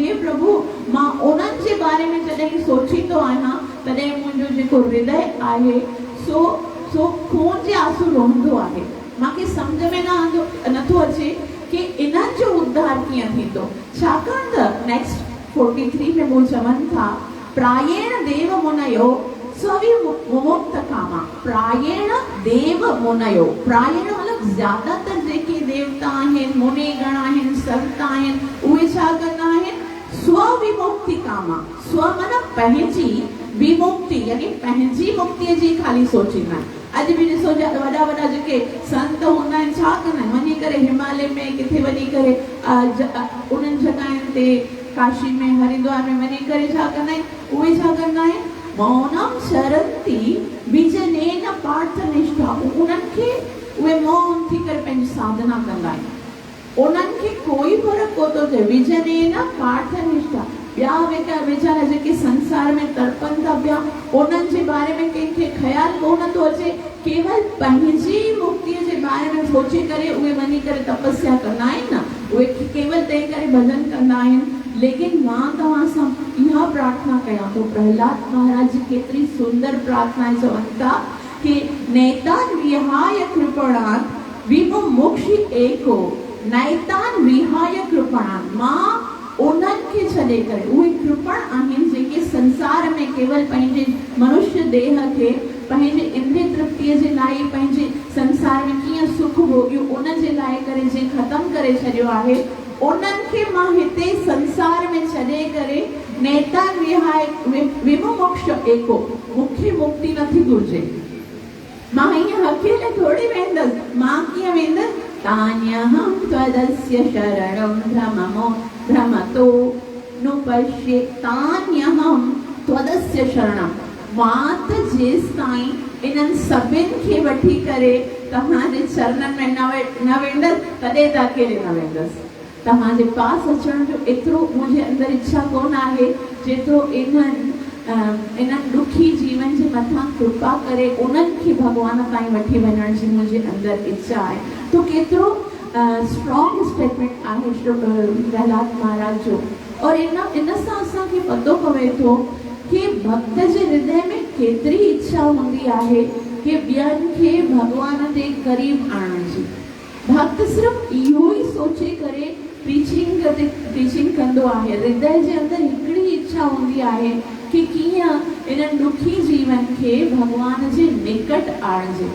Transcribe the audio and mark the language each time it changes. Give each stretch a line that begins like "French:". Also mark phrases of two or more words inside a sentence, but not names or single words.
Sindhi: हे प्रभु, मां उन्हनि जे बारे में जॾहिं सोचींदो आहियां, तॾहिं मुंहिंजो जेको हृदय आहे सो खून जे आंसू रोहंदो आहे। मूंखे सम्झ में नथो अचे कि इन्हनि जो उद्धार कीअं थींदो। छाकाणि त नेक्स्ट 43 में वो चवनि था
Sanskrit: प्रायेण देव मुनयो स्वि मुमुक्त कामा, प्रायेण देव मुनयो,
Sindhi: प्रायेण मतलब ज्यादातर जेके देवता आहिनि, मुनि गण आहिनि, संत आहिनि, उहे छा कंदा आहिनि?
Sanskrit: स्व विमुक्ति कामा।
Sindhi: स्व माना पंहिंजी विमुक्ति, यानी पंहिंजी मुक्तिअ जी खाली सोचींदा आहिनि। अॼु बि ॾिसो वॾा वॾा जेके संत हूंदा आहिनि, छा कंदा आहिनि? वञी करे हिमालय में किथे वञी करे उन्हनि जॻहियुनि ते, काशी में, हरिद्वार में वञी करे छा कंदा आहिनि? उहे छा कंदा आहिनि?
Sanskrit: मौनम शरंती विजनेन पार्थ निष्ठा,
Sindhi: उन्हनि खे उहे मौन थी करे पंहिंजी साधना कंदा आहिनि। उन्हनि खे कोई फर्क़ु कोन थो थिए।
Sanskrit: विजनेन पार्थ निष्ठा,
Sindhi: ॿिया वीचारा जेके संसार में तड़पनि था पिया, उन्हनि जे बारे में कंहिंखे ख़्यालु कोन थो अचे। केवल पंहिंजी मुक्तिअ जे बारे में सोचे करे उहे वञी करे तपस्या कंदा आहिनि न, उहे केवल तंहिं करे भॼन कंदा आहिनि। लेकिन मां तव्हां सां इहा प्रार्थना कयां थो, प्रहलाद महाराज जी केतिरी सुंदर प्रार्थना चवनि था कि
Sanskrit: नैतान विहाय कृपणान विमुमुक्षि एको, नैतान विहाय कृपणान,
Sindhi: मां उन्हनि खे छॾे करे, उहे कृपण आहिनि जेके संसार में केवल पंहिंजे मनुष्य देह खे पंहिंजे इंद्रिय तृप्तिअ जे लाइ, पंहिंजे संसार में कीअं सुख भोगियो उन जे लाइ करे जे ख़तमु करे छॾियो आहे, उन्हनि खे मां हिते संसार में छॾे करे
Sanskrit: नैतान विहाय विमुमुक्ष एको,
Sindhi: मूंखे मुक्ति नथी घुर्जे। मां हीअं अकेले थोड़ी वेंदसि, मां कीअं वेंदसि?
Sanskrit: तान्यहं त्वदस्य शरणं भ्रमतो नुपश्ये, तान्यहं त्वदस्य शरणं,
Sindhi: मां त जेसिताईं इन्हनि सभिनि खे वठी करे तव्हांजे चरणनि में न वेंदसि, तॾहिं त अकेले न वेंदसि। तव्हांजे पास अचण जो एतिरो मुंहिंजे अंदरि इच्छा कोन आहे जेतिरो इन्हनि दुखी जीवन जे मथां कृपा करे उन्हनि खे भॻवान ताईं वठी वञण जी मुंहिंजे अंदरि इच्छा आहे। तो केतिरो
English: strong statement
Sindhi: आहे प्रहलाद महाराज जो। और इन सां असांखे पतो पवे थो कि भक्त जे हृदय में केतिरी इच्छा हूंदी आहे कि ॿियनि खे भॻवान जे क़रीब आणण जी। भक्त सिर्फ़ु इहो ई सोचे करे टीचिंग कंदो आहे। हृदय जे अंदरि हिकिड़ी इच्छा हूंदी आहे कि कीअं इन्हनि दुखी जीवन खे भॻवान जे निकट आणिजे।